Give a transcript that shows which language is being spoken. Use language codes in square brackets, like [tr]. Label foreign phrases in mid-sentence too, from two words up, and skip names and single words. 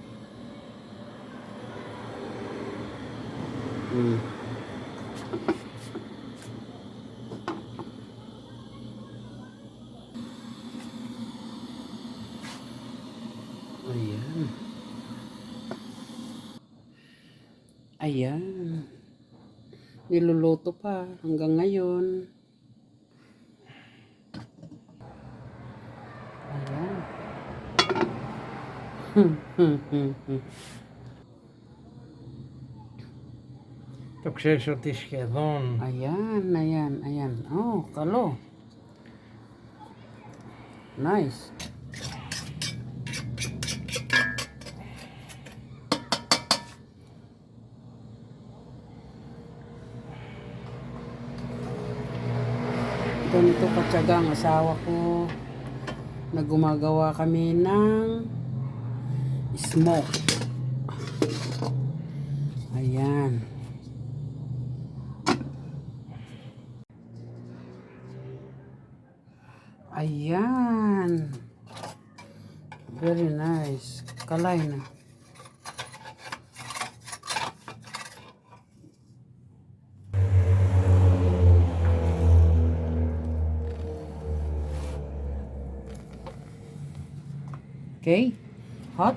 [tl] Ayan. Ayan. Niluluto pa hanggang ngayon. Ayan. [el] Το ξέρεις ότι σχεδόν [tl] Ayan. Oh, καλό. Nice. Ganito katsaga ang asawa ko na gumagawa kami ng smoke. Ayan. Ayan. [en] Very nice. [tl] Kalay na. [en] Okay. Hot?